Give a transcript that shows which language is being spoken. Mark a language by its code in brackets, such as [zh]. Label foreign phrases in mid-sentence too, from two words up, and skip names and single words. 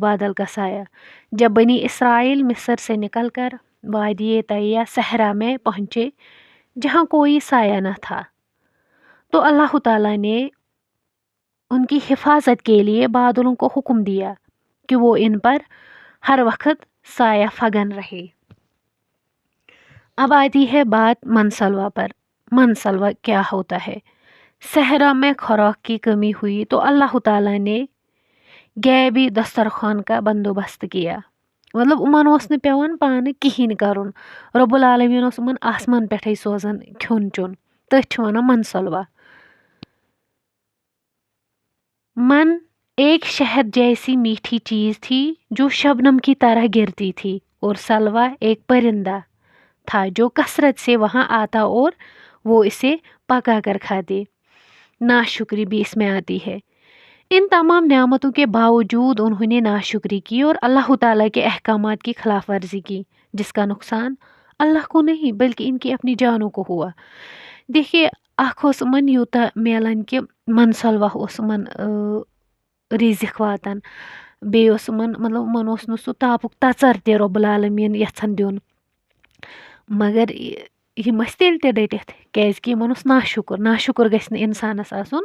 [ur] بادل کا سایہ جب بنی اسرائیل مصر سے نکل کر وادی طیہ صحرا میں پہنچے جہاں کوئی سایہ نہ تھا، تو [ar] اللہ تعالیٰ [ur] نے ان کی حفاظت کے لیے بادلوں کو حکم دیا کہ وہ ان پر ہر وقت سایہ فگن رہے۔ اب آتی ہے بات منسلوہ پر۔ منسلوہ کیا ہوتا ہے؟ صحرا میں خوراک کی کمی ہوئی تو [ar] اللہ تعالیٰ [ur] نے غیبی دسترخوان کا بندوبست کیا۔ [ks] امن اوس نہٕ پیوان پانہٕ کہیٖنۍ کرُن، [ar] رب العالمین [ks] اوس یِمن آسمان پٮ۪ٹھے سوزان کھیوٚن چیوٚن، تٔتھۍ چھِ ونان منسلوہ۔ [ur] من ایک شہد جیسی میٹھی چیز تھی جو شبنم کی طرح گرتی تھی، اور سلوہ ایک پرندہ تھا جو کثرت سے وہاں آتا اور وہ اسے پکا کر کھاتے۔ ناشکری بھی اس میں آتی ہے۔ ان تمام نعمتوں کے باوجود انہوں نے ناشکری کی اور [ar] اللہ تعالیٰ [ur] کے احکامات کی خلاف ورزی کی، جس کا نقصان اللہ کو نہیں بلکہ ان کی اپنی جانوں کو ہوا۔ دیکھیے، [ks] اکھ اوس یِمن یوٗتاہ میلان کہ منسلوہ اوس یِمن رزق واتان، بیٚیہِ اوس یِمن یِمن اوس نہٕ سُہ تاپُک تژر تہِ [ar] رۄب العالمیٖن [ks] یژھان دیُن، مگر یِم ٲسۍ تیٚلہِ تہِ ڈٔٹِتھ کیازِ کہِ یِمن اوس ناشکر گژھِ نہٕ اِنسانس آسُن۔